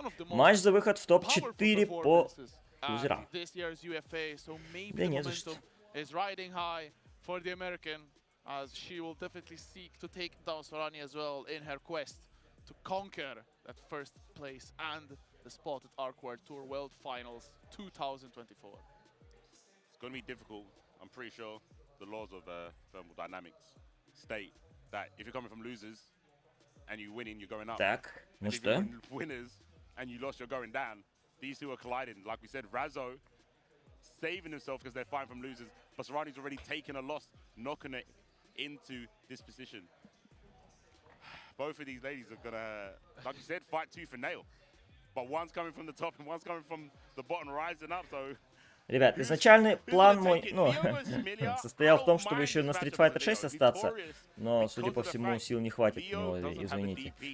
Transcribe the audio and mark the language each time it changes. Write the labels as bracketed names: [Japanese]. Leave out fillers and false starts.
[Russian] Матч за выход в топ-4 по лузерам. Да не за что. [English] As she will definitely seek to take down Sorani as well in her quest to conquer that first place and the spot at Arc World Tour World Finals 2024. It's going to be difficult. I'm pretty sure the laws of thermodynamics state that if you're coming from losers and you winning, you're going up. [Russian] Так, ну [English] and if [Russian] что? [English] you're winners and you lost, you're going down. These two are colliding. Like we said, Razo saving himself because they're fighting from losers, but Sorani's already taken a loss, knocking it into this position. Both of these ladies are gonna, like you said, fight tooth and nail. But one's coming from the top and one's coming from the bottom, rising up. So, [Russian] ребят, изначальный план мой, состоял в том, чтобы еще на Street Fighter 6 остаться, но, судя по всему, сил не хватит, извините.